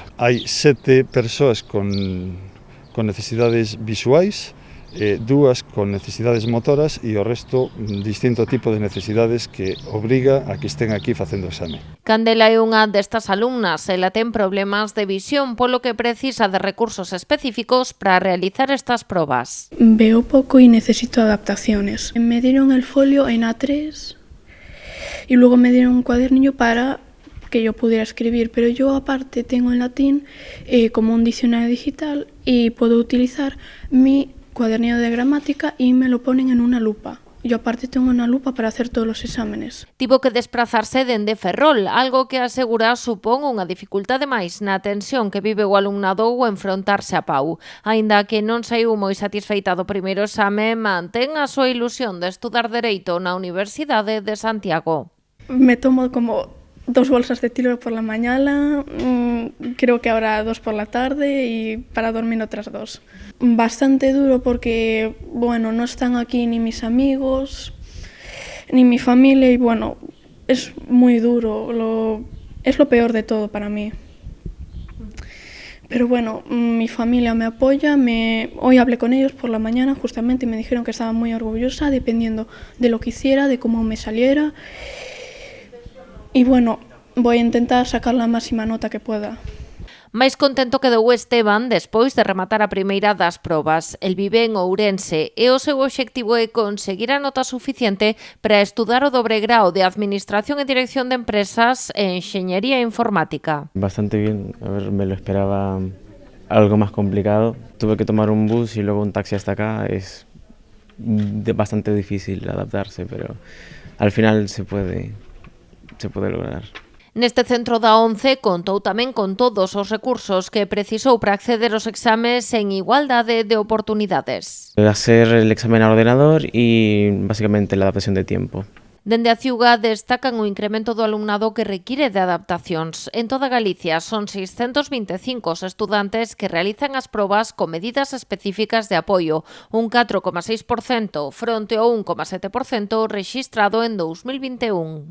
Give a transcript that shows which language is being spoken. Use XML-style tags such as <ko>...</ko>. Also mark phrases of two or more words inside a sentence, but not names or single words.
<gl>Hai 7 persoas con necesidades visuais, 2 con necesidades motoras e o resto distinto tipo de necesidades que obriga a que estén aquí facendo o exame. Candela é unha destas alumnas, ela ten problemas de visión, polo que precisa de recursos específicos para realizar estas probas.</gl> <es>Veo poco y necesito adaptaciones. Me dieron el folio en A3 y luego me dieron un cuadernillo para que yo pudiera escribir, pero yo aparte tengo en latín como un diccionario digital y puedo utilizar mi cuadernillo de gramática y me lo ponen en una lupa. Yo aparte tengo una lupa para hacer todos los exámenes.</es> <gl>Tivo que desplazarse dende Ferrol, algo que asegura supón unha dificultade máis na tensión que vive o alumnado ao enfrontarse a PAU. Aínda que non saiu moi satisfeita do primeiro exame, mantén a súa ilusión de estudar Dereito na Universidade de Santiago.</gl> <es>Me tomo como 2 bolsas de tilo por la mañana, creo que ahora 2 por la tarde y para dormir otras 2. Bastante duro porque, bueno, no están aquí ni mis amigos, ni mi familia y, bueno, es muy duro, es lo peor de todo para mí. Pero bueno, mi familia me apoya, hoy hablé con ellos por la mañana justamente y me dijeron que estaba muy orgullosa dependiendo de lo que hiciera, de cómo me saliera. Y bueno, voy a intentar sacar la máxima nota que pueda.</es> <gl>Máis contento quedou Esteban despois de rematar a primeira das probas. El vive en Ourense e o seu obxectivo é conseguir a nota suficiente para estudar o dobre grao de Administración e Dirección de Empresas e Enxeñería Informática.</gl> <es>Bastante bien, a ver, me lo esperaba algo más complicado. Tuve que tomar un bus y luego un taxi hasta acá. Es bastante difícil adaptarse, pero al final se puede lograr.</es> <gl>Neste centro da ONCE contou tamén con todos os recursos que precisou para acceder aos exames en igualdade de oportunidades.</gl> <es>Hacer el examen al ordenador y básicamente la adaptación de tiempo.</es> <gl>Dende a Ciuga destacan o incremento do alumnado que require de adaptacións. En toda Galicia son 625 os estudantes que realizan as probas con medidas específicas de apoio, un 4,6% fronte ao 1,7% rexistrado en 2021.</gl>